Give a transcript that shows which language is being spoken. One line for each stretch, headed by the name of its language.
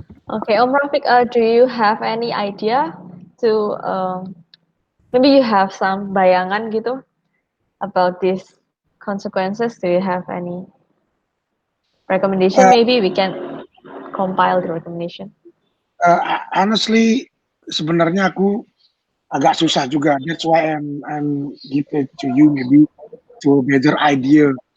English: Okay, Om Rafiq, do you have any idea to maybe you have some
Indonesian: bayangan gitu
English: about these consequences? Do you have any recommendation? Uh, Maybe we can compile the recommendation. Honestly,
Indonesian: sebenarnya aku agak susah juga.
English: That's why I'm give it to you maybe to better idea.